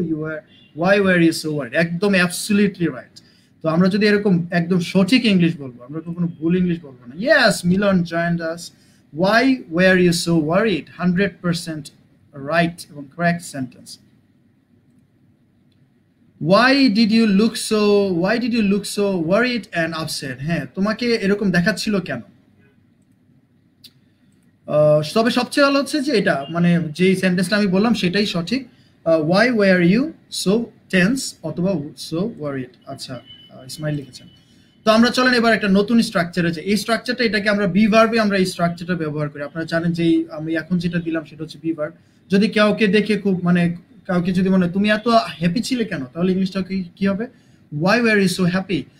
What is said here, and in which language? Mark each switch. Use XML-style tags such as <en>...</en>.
<en>You are why were you so worried, একদম absolutely right.</en> <bn>তো আমরা যদি এরকম একদম সঠিক ইংলিশ বলবো, আমরা কখনো ভুল ইংলিশ বলবো না।</bn> <en>Yes, Milan joined us, why were you so worried, 100% right এবং correct sentence. Why did you look so worried and upset?</en> <bn>হ্যাঁ তোমাকে এরকম দেখাচ্ছিল কেন? তবে সবচেয়ে ভালো হচ্ছে যে এটা মানে যে সেন্টেন্সটা আমি বললাম সেটাই সঠিক।</bn> <en>why were you so tense অথবা so worried।</en> <bn>আচ্ছা ইসমাইল লিখেছেন। তো আমরা চলেন এবার একটা নতুন স্ট্রাকচার আছে, এই স্ট্রাকচারটা এটাকে আমরা বি ভার্বে আমরা এই স্ট্রাকচারটা ব্যবহার করি। আপনারা জানেন যে আমি এখন যেটা দিলাম সেটা হচ্ছে বি ভার্ব। যদি কাউকে দেখে খুব মানে কাউকে যদি মনে তুমি এত হ্যাপি ছিলে কেন, তাহলে ইংলিশটা কি হবে,</bn> <en>why were you so happy।</en>